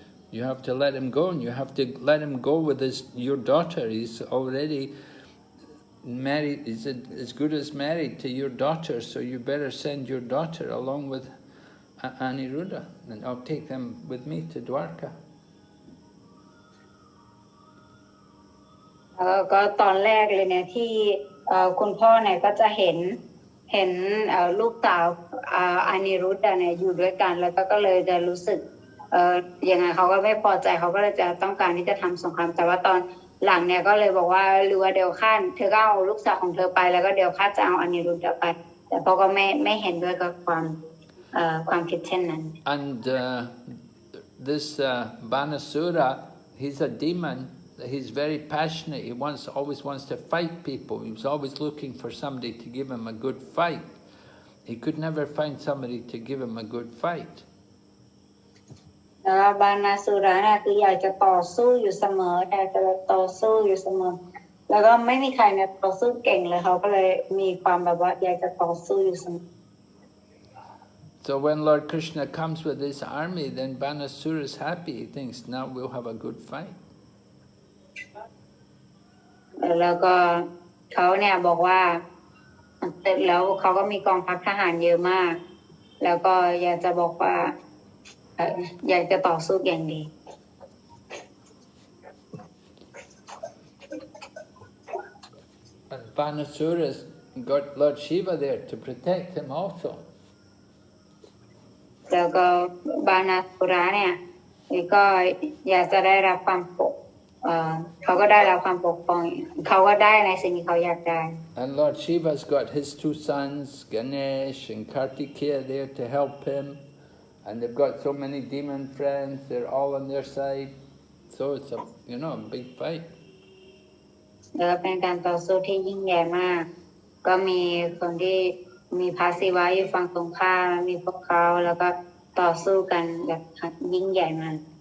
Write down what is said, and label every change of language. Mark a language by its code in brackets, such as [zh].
[en] You have to let him go, and you have to let him go with your daughter. He's already married, he's as good as married to your daughter, so you better send your daughter along with Aniruddha, and I'll take them with me to Dwarka. [th] ก็ตอนแรกเลยเนี่ยที่คุณพ่อเนี่ยก็จะเห็นลูกสาวอานิรุตเนี่ยอยู่ด้วยกันแล้วก็เลยจะรู้สึกยังไงเขาก็ไม่พอใจเขาก็เลยจะต้องการที่จะทำสงครามแต่ว่าตอนหลังเนี่ยก็เลยบอกว่าหรือว่าเดี๋ยวข้าเธอก็เอาลูกสาวของเธอไปแล้วก็เดี๋ยวข้าจะเอาอานิรุตไปแต่พ่อก็ไม่เห็นด้วยกับความ ความคิดเช่นนั้น [en] And this Banasura, he's a demon. He's very passionate. He always wants to fight people. He was always looking for somebody to give him a good fight. He could never find somebody to give him a good fight. [th] แล้วบานาสุระเนี่ยคืออยากจะต่อสู้อยู่เสมออยากจะต่อสู้อยู่เสมอแล้วก็ไม่มีใครเนี่ยต่อสู้เก่งเลยเขาก็เลยมีความแบบว่าอยากจะต่อสู้อยู่เสมอ [en] So when Lord Krishna comes with his army, then Banasura is happy. He thinks, now we'll have a good fight. [th] แล้วก็เขาเนี่ยบอกว่าแล้วเขาก็มีกองทัพทหารเยอะมากแล้วก็อยากจะบอกว่าอยากจะต่อสู้อย่างดี [en] And Banasura's got Lord Shiva there to protect him also. [th] แล้วก็บานาสุระเนี่ยก็อยากจะได้รับความเขาก็ได้รับความปกป้องเขาก็ได้ในสิ่งที่เขาอยากได้ [en] And Lord Shiva's got his two sons, Ganesh and Kartikeya, there to help him. And they've got so many demon friends, they're all on their side. So it's a, a big fight. [th] แล้วเป็นการต่อสู้ที่ยิ่งใหญ่มากก็มีคนที่มีพระศิวะอยู่ฝั่งตรงข้ามมีพวกเขาแล้วก็ต่อสู้กันแบบยิ่งใหญ่มาก